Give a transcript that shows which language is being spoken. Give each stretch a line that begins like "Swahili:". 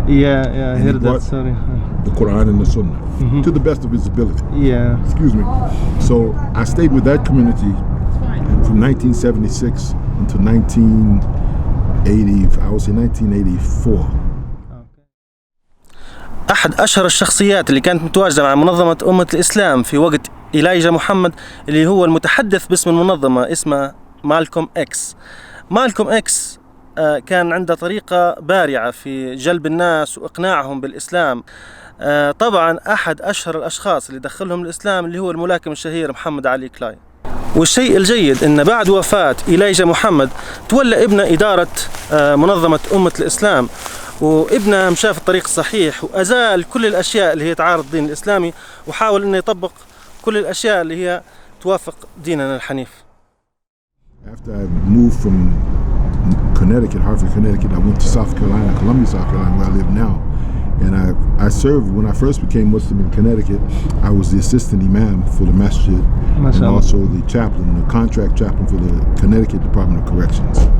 English: Yeah, I heard that story. The Quran and the Sunnah, to the best of his ability. Yeah. Excuse me. So I stayed with that community from 1976 until 1984.
Arabic: أحد أشهر الشخصيات اللي كانت متواجدة مع منظمة أمة الإسلام في وقت إليجا محمد، اللي هو المتحدث باسم المنظمة، اسمه مالكوم إكس. مالكوم إكس كان عنده طريقة بارعة في جلب الناس وإقناعهم بالإسلام. طبعا أحد أشهر الأشخاص اللي دخلهم الإسلام اللي هو الملاكم الشهير محمد علي كلاي. والشيء الجيد أن بعد وفاة إليجا محمد تولى ابنه إدارة منظمة أمة الإسلام، وابنه مشى في الطريق الصحيح وأزال كل الأشياء اللي هي تعارض الدين الإسلامي، وحاول أنه يطبق كل الأشياء اللي هي توافق ديننا الحنيف.
English: After I moved from Connecticut, Hartford, Connecticut, I went to South Carolina, Columbia, South Carolina, where I live now. And I served, when I first became Muslim in Connecticut, I was the assistant imam for the masjid, and also the chaplain, the contract chaplain for the Connecticut Department of Corrections.